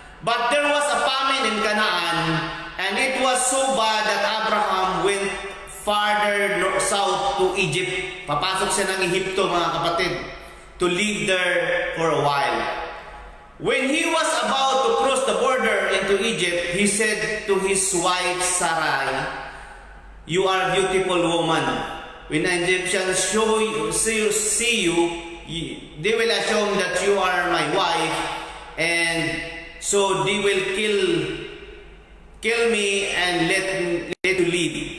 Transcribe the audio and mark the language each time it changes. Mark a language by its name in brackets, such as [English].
[English] But there was a famine in Canaan, and it was so bad that Abraham went farther south to Egypt. [Filipino] Papasok siya ng Ehipto, mga kapatid, [English] to live there for a while. When he was about to cross the border into Egypt, he said to his wife Sarai, "You are a beautiful woman. When the Egyptians see you, they will assume that you are my wife, and so they will kill me and let you live.